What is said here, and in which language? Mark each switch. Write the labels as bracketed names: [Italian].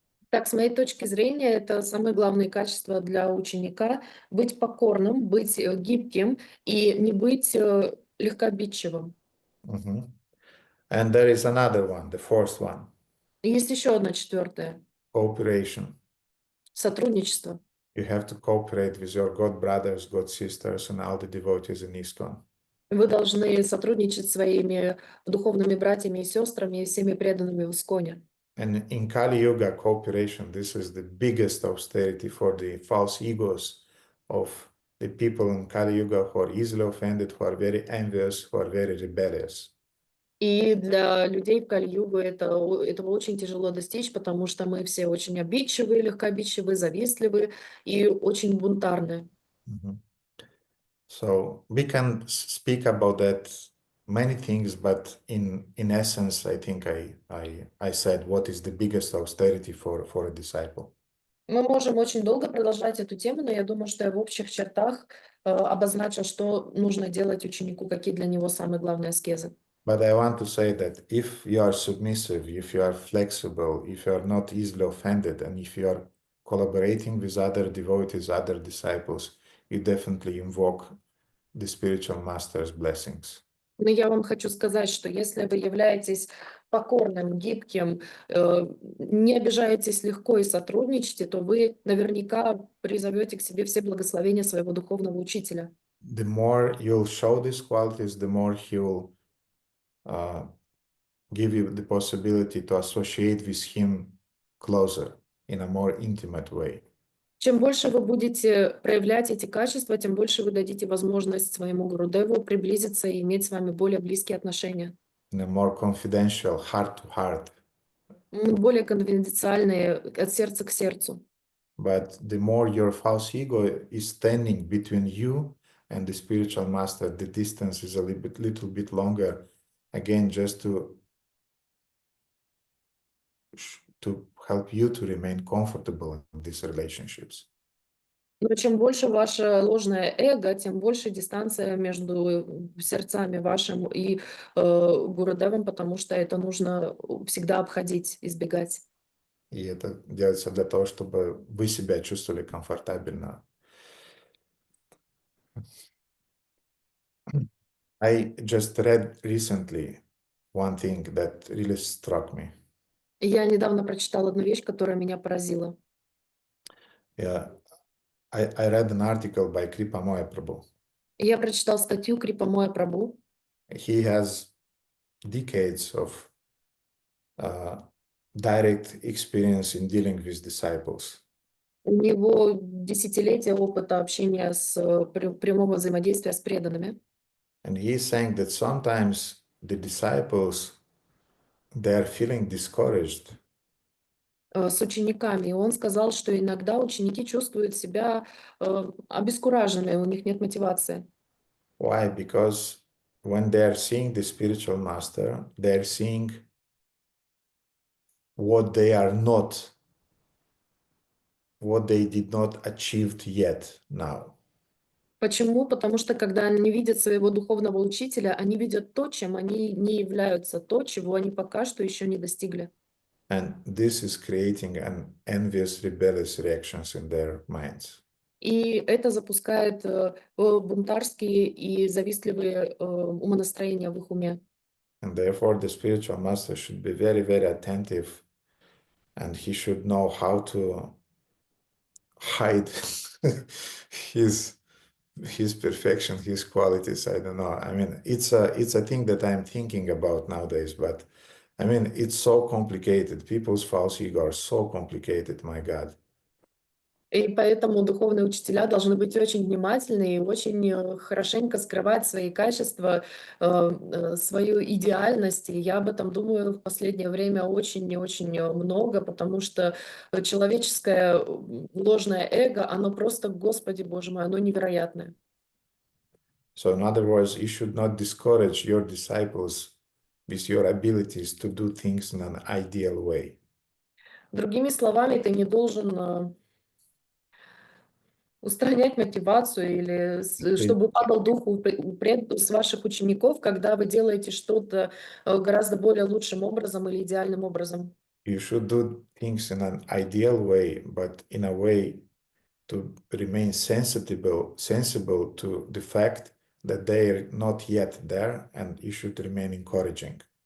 [Russian] Так, с моей точки зрения, это самые главные качества для ученика — быть покорным, быть гибким и не быть легкообидчивым. [English] And there is another one, the fourth one. [Russian] И есть еще одна четвертая. [English] Cooperation. [Russian] Сотрудничество. [English] You have to cooperate with your God brothers, God sisters, and all the devotees in ISKCON. [Russian] Вы должны сотрудничать с своими духовными братьями и сестрами и всеми преданными в Исконе. [English] And in Kali Yuga, cooperation, this is the biggest austerity for the false egos of the people in Kali Yuga who are easily offended, who are very envious, who are very rebellious. [Russian] И для людей в Кали-югу этого очень тяжело достичь, потому что мы все очень обидчивые, легкообидчивые, завистливые и очень бунтарные. [English] So we can speak about that many things, but in essence, I think I said what is the biggest austerity for a disciple. [Russian] Мы можем очень долго продолжать эту тему, но я думаю, что я в общих чертах обозначил, что нужно делать ученику, какие для него самые главные аскезы. [English] But I want to say that if you are submissive, if you are flexible, if you are not easily offended, and if you are collaborating with other devotees, other disciples, you definitely invoke the spiritual master's blessings. [Russian] Но я вам хочу сказать, что если вы являетесь покорным, гибким, не обижаетесь легко и сотрудничаете, то вы наверняка призовете к себе все благословения своего духовного учителя. [English] The more you'll show these qualities, the more he will give you the possibility to associate with him closer in a more intimate way. [Russian] Чем больше вы будете проявлять эти качества, тем больше вы дадите возможность своему Гурудеву приблизиться и иметь с вами более близкие отношения. [English] In a more confidential, heart to heart. [Russian] Более конфиденциальные, от сердца к сердцу. [English] But the more your false ego is standing between you and the spiritual master, the distance is a little bit longer. Again, just to help you to remain comfortable in these relationships. [Russian] Но чем больше ваше ложное эго, тем больше дистанция между сердцами вашим и Гурудевом, потому что это нужно всегда обходить, избегать. И это делается для того, чтобы вы себя чувствовали комфортабельно. [English] I just read recently one thing that really struck me. [Russian] Я недавно прочитала одну вещь, которая меня поразила. [English] Yeah, I read an article by Kripamoya Prabhu. [Russian] Я прочитал статью Крипамоя Прабху. [English] He has decades of direct experience in dealing with disciples. [Russian] У него десятилетия опыта общения с прямого взаимодействия с преданными. [English] And he is saying that sometimes the disciples, they are feeling discouraged [Russian] С учениками. И он сказал, что иногда ученики чувствуют себя обескураженными, у них нет мотивации. [English] Why? Because when they are seeing the spiritual master, they are seeing what they are not, what they did not achieve yet now. [Russian] Почему? Потому что когда они видят своего духовного учителя, они видят то, чем они не являются, то, чего они пока что еще не достигли. [English] And this is creating an envious, rebellious reactions in their minds. [Russian] И это запускает бунтарские и завистливые умонастроения в их уме. [English] And therefore, the spiritual master should be very, very attentive, and he should know how to hide his perfection, his qualities. I don't know. I mean, it's a thing that I'm thinking about nowadays, but I mean, it's so complicated. People's false ego are so complicated, my God. [Russian] И поэтому духовные учителя должны быть очень внимательны и очень хорошенько скрывать свои качества, свою идеальность. И я об этом думаю в последнее время очень и очень много, потому что человеческое ложное эго, оно просто, Господи Боже мой, оно невероятное. [English] So in other words, you should not discourage your disciples with your abilities to do things in an ideal way. [Russian] Другими словами, ты не должен устранять мотивацию или чтобы падал дух с ваших учеников, когда вы делаете что-то гораздо более лучшим образом или идеальным образом. [English] You should do things in an ideal way, but in a way to remain sensible to the fact that they are not yet there, and you should remain encouraging.